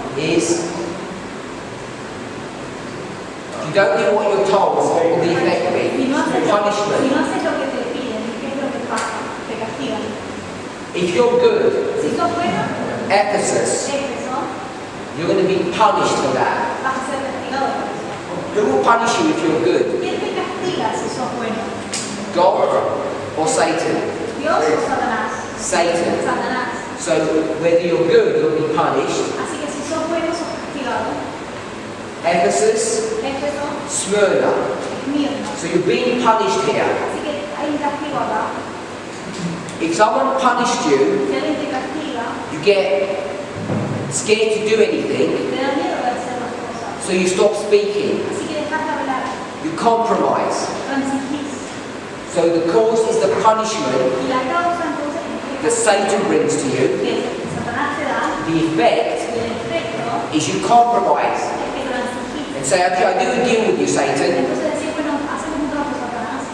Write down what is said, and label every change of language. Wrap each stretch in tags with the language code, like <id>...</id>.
<en>is you don't do what you're told, what will the effect be?</en> <es>si no haces lo</es> <en>Punishment.</en> <es>que te piden, ¿qué es lo que pasa? Te castigan.</es> <en>If you're good,</en> <es>Si sos bueno,</es> <en>Ephesus,</en> <es>Éfeso,</es> <en>you're going to be punished for that.</en> <es>vas a ser castigado por eso.</es> <en>Who will punish you if you're good?</en> <es>¿Quién te castiga si sos bueno?</es> <en>God or Satan?</en> <es>¿Dios o Satanás?</es> <en>Satan.</en> <es>Satanás.</es> <en>So whether you're good, you'll be punished.</en> <es>Así que si sos bueno, sos castigado.</es> <en>Ephesus,</en> <es>Éfeso,</es> <en>Smyrna.</en> <es>Esmirna.</es> <en>So you're being punished here.</en> <es>Así que hay un castigo acá.</es> <en>If someone punished you,</en> <es>Si alguien te castiga,</es> <en>you get scared to do anything,</en> <es>te da miedo de hacer las cosas.</es> <en>so you stop speaking.</en> <es>Así que dejas de hablar,</es> <en>You compromise.</en> <es>transigís.</es> <en>So the cause is the punishment</en> <es>Y la causa entonces</es> <en>that Satan brings to you.</en> <es>que Satanás te da,</es> <en>The effect</en> <es>y el efecto</es> <en>is you compromise</en> <es>es que transigís.</es> <en>and say, okay, I do a deal with you, Satan.</en> <es>Entonces decir, bueno, hacemos un trato, Satanás.</es>